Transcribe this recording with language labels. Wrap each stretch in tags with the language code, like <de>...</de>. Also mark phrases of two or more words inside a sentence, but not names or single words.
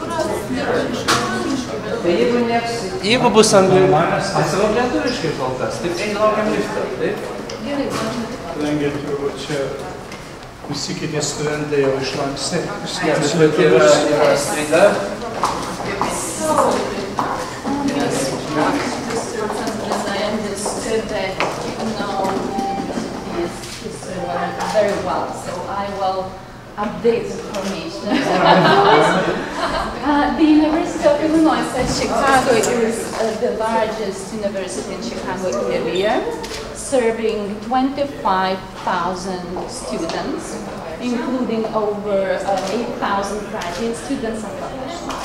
<lt>Tai jeigu bus atsakau lietuviškai kol kas, taip laukiam liftą, taip? Kadangi turbūt čia visi kiti studentai jau išlanksti. Bet yra stryga.</lt> <en>Very well, so I will update information. The University of Illinois at Chicago is the largest university in Chicago area, serving 25,000 students, including over 8,000 graduate students and professionals.</en>